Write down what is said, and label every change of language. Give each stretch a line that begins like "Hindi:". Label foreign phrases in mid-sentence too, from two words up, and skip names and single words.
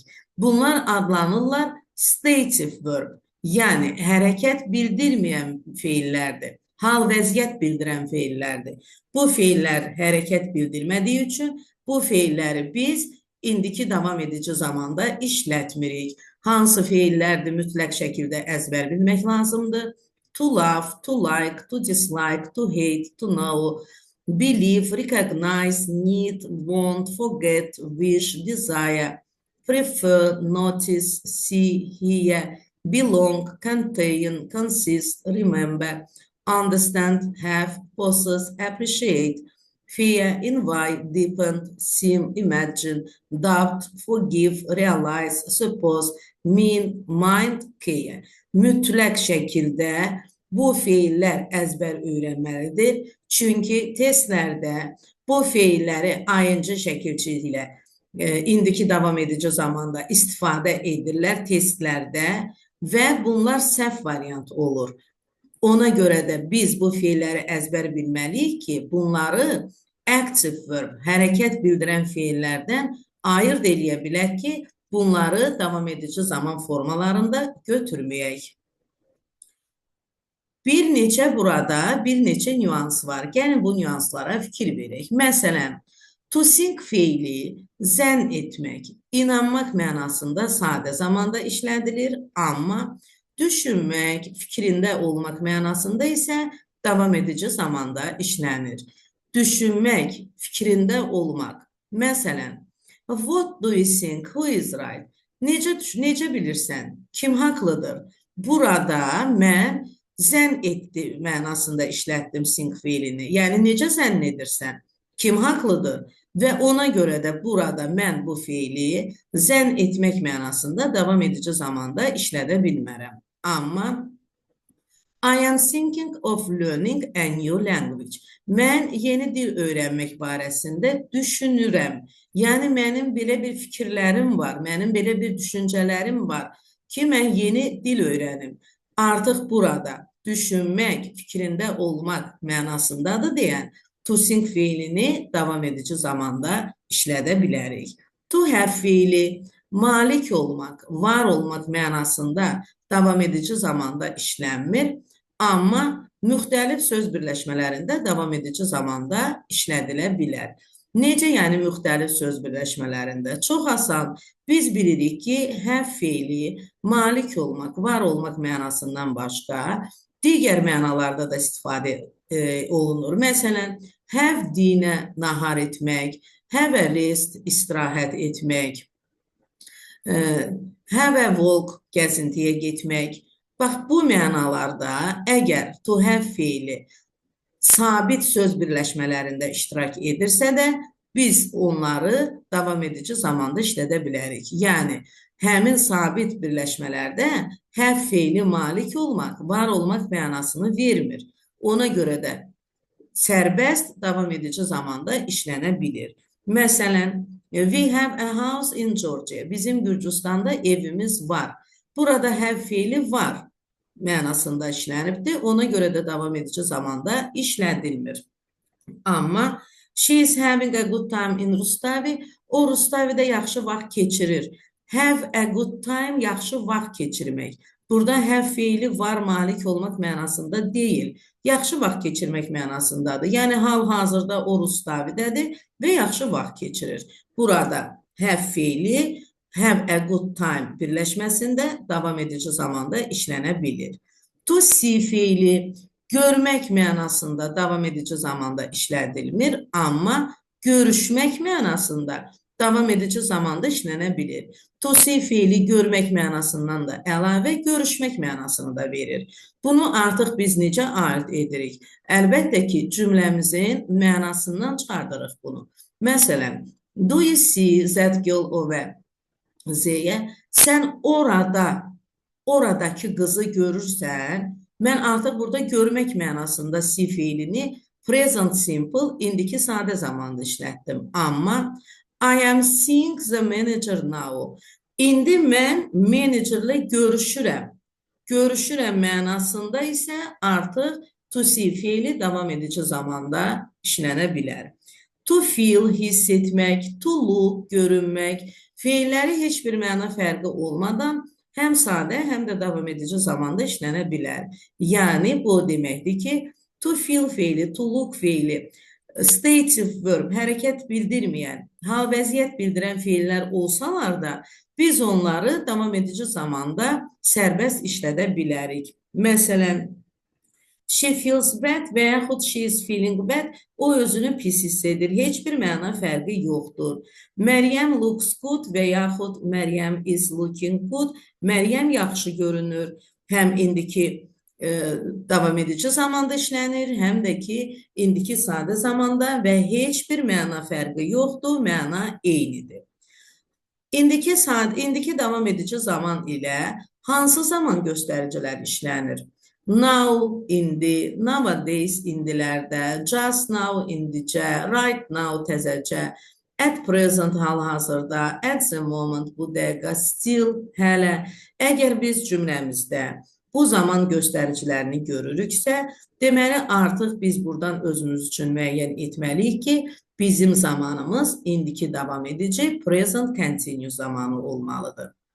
Azerbaijani: Bunlar adlanırlar
English: stative verb,
Azerbaijani: yəni hərəkət bildirməyən feillərdir. Hal vəziyyət bildirən feillərdir. Bu feillər hərəkət bildirmədiyi üçün bu feilləri biz indiki davam edici zamanda işlətmirik. Hansı feillərdir mütləq şəkildə əzbər bilmək lazımdır?
English: To love, to like, to dislike, to hate, to know, believe, recognize, need, want, forget, wish, desire, prefer, notice, see, hear, belong, contain, consist, remember, understand, have, possess, appreciate, fear, invite, depend, seem, imagine, doubt, forgive, realize, suppose, mean, mind, care.
Azerbaijani: Mütləq şəkildə bu feillər əzbər öyrənməlidir. Çünki testlərdə bu feilləri ing şəkilçi ilə indiki davam edici zamanda istifadə edirlər testlərdə və bunlar səhv variant olur. Ona görə də biz bu feilləri əzbər bilməliyik ki, bunları
English: active verb,
Azerbaijani: hərəkət bildirən feillərdən ayırd eləyə bilək ki, bunları davam edici zaman formalarında götürməyək. Burada bir neçə nüans var. Gəlin bu nüanslara fikir verək. Məsələn,
English: to think
Azerbaijani: feili zənn etmək, inanmaq mənasında sadə zamanda işlədilir, amma düşünmək, fikrində olmaq mənasında isə davam edici zamanda işlənir. Düşünmək, fikrində olmaq. Məsələn,
English: what do you think? Who is right?
Azerbaijani: Necə bilirsən? Kim haqlıdır? Burada mən zənn etdi mənasında işlətdim think feilini. Yəni, necə zənn edirsən? Kim haqlıdır? Və ona görə də burada mən bu feili zənn etmək mənasında davam edici zamanda işlədə bilmərəm.
English: Amma I am thinking of learning a new language.
Azerbaijani: Mən yeni dil öyrənmək barəsində düşünürəm. Yəni, mənim belə bir fikirlərim var, mənim belə bir düşüncələrim var ki, mən yeni dil öyrənim. Artıq burada düşünmək, fikrində olmaq mənasındadır deyən
English: to think
Azerbaijani: feilini davam edici zamanda işlədə bilərik.
English: To have
Azerbaijani: feili malik olmaq, var olmaq mənasında davam edici zamanda işlənmir, amma müxtəlif söz birləşmələrində davam edici zamanda işlədilə bilər. Necə yəni müxtəlif söz birləşmələrində? Çox asan. Biz bilirik ki, have feili malik olmaq, var olmaq mənasından başqa digər mənalarda da istifadə olunur. Məsələn, have dinə nahar etmək,
English: have a rest
Azerbaijani: istirahət etmək,
English: have a walk
Azerbaijani: gəzintiyə getmək. Bax, bu mənalarda əgər
English: to have
Azerbaijani: feili sabit söz birləşmələrində iştirak edirsə də, biz onları davam edici zamanda işlədə bilərik. Yəni, həmin sabit birləşmələrdə have feili malik olmaq, var olmaq mənasını vermir. Ona görə də sərbəst davam edici zamanda işlənə bilir. Məsələn,
English: we have a house in Georgia.
Azerbaijani: Bizim Gürcüstanda evimiz var. Burada have feili var mənasında işlənibdir. Ona görə də davam edici zamanda işlədilmir.
English: Amma she is having a good time in Rustavi.
Azerbaijani: O Rustavidə yaxşı vaxt keçirir.
English: Have a good time,
Azerbaijani: yaxşı vaxt keçirmək. Burada have feili var, malik olmaq mənasında deyil. Yaxşı vaxt keçirmək mənasındadır. Yəni, hal-hazırda o Rustavidədir və yaxşı vaxt keçirir. Burada have feili
English: have a good time
Azerbaijani: birləşməsində davam edici zamanda işlənə bilir.
English: To see
Azerbaijani: feili görmək mənasında davam edici zamanda işlədilmir, amma görüşmək mənasında davam edici zamanda işlənə bilir.
English: To see
Azerbaijani: fiili görmək mənasından da əlavə görüşmək mənasını da verir. Bunu artıq biz necə aid edirik? Əlbəttə ki, cümləmizin mənasından çıxardırıq bunu. Məsələn,
English: do you see that girl over there?
Azerbaijani: Sən oradakı qızı görürsən, mən artıq burada görmək mənasında see fiilini
English: present simple
Azerbaijani: indiki sadə zamanda işlətdim.
English: Amma I am seeing the manager now.
Azerbaijani: İndi mən menecerlə görüşürəm. Görüşürəm mənasında isə artıq
English: to see
Azerbaijani: fiili davam edici zamanda işlənə bilər.
English: To feel,
Azerbaijani: hiss etmək,
English: to look,
Azerbaijani: görünmək, fiilləri heç bir məna fərqi olmadan həm sadə, həm də davam edici zamanda işlənə bilər. Yəni, bu deməkdir ki,
English: to feel
Azerbaijani: fiili,
English: to look
Azerbaijani: fiili,
English: stative verb,
Azerbaijani: hərəkət bildirməyən, hal vəziyyət bildirən fiillər olsalar da, biz onları davam edici zamanda sərbəst işlədə bilərik. Məsələn,
English: she feels bad
Azerbaijani: və yaxud
English: she is feeling bad,
Azerbaijani: o özünü pis hiss edir. Heç bir məna fərqi yoxdur.
English: Məryəm looks good
Azerbaijani: və yaxud
English: Məryəm is looking good.
Azerbaijani: Məryəm yaxşı görünür. Həm indiki davam edici zamanda işlənir, həm də ki, indiki sadə zamanda və heç bir məna fərqi yoxdur, məna eynidir. İndiki davam edici zaman ilə hansı zaman göstəricilər işlənir?
English: Now, indi, nowadays, indilərdə, just now, indicə, right now,
Azerbaijani: təzəcə,
English: at present,
Azerbaijani: hal-hazırda,
English: at the moment,
Azerbaijani: bu dəqiqə, still, hələ. Əgər biz cümləmizdə bu zaman göstəricilərini görürüksə, deməli, artıq biz buradan özümüz üçün müəyyən etməliyik ki, bizim zamanımız indiki davam edici
English: present continuous
Azerbaijani: zamanı olmalıdır.